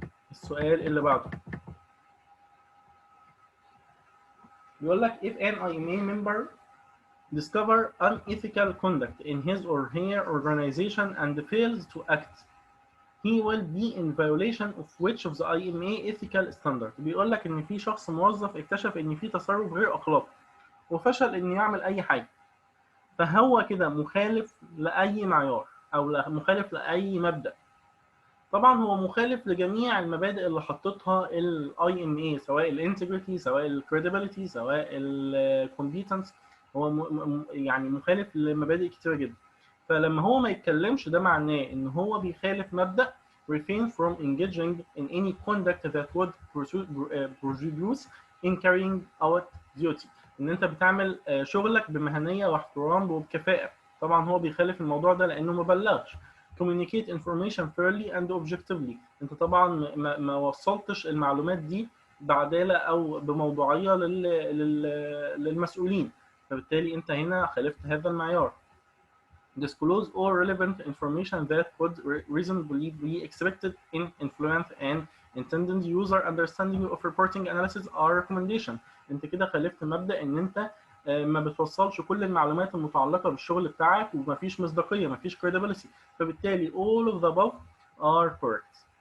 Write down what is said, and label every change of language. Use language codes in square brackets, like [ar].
[ar] السؤال اللي بعده بيقول لك [en] if an IMA member discover unethical conduct in his or her organization and fails to act, he will be in violation of which of the IMA ethical standard. [ar] بيقول لك ان في شخص موظف اكتشف ان في تصرف غير اخلاقي وفشل انه يعمل اي حاجه، فهو كده مخالف لاي معيار او مخالف لاي مبدأ. طبعا هو مخالف لجميع المبادئ اللي حطتها الاي ام اي، سواء الانتجريتي سواء الكريديبيليتي سواء الكومبيتنس. هو يعني مخالف لمبادئ كتيره جدا. فلما هو ما يتكلمش ده معناه ان هو بيخالف مبدأ [en] refrain from engaging in any conduct that would produce in carrying out duty. [ar] ان انت بتعمل شغلك بمهنيه واحترام وبكفاءه. طبعا هو بيخالف الموضوع ده لانه ما بلغش. [en] communicate information fairly and objectively. [ar] انت طبعا ما وصلتش المعلومات دي بعدالة او بموضوعية للمسؤولين، فبالتالي انت هنا خالفت هذا المعيار. [en] disclose all relevant information that could reasonably be expected in influence and intended user understanding of reporting analysis or recommendation. [ar] انت كده خالفت مبدأ ان انت ما بتوصلش كل المعلومات المتعلقة بالشغل بتاعك ومفيش مصداقية، مفيش credibility. فبالتالي [en] all of the above are correct.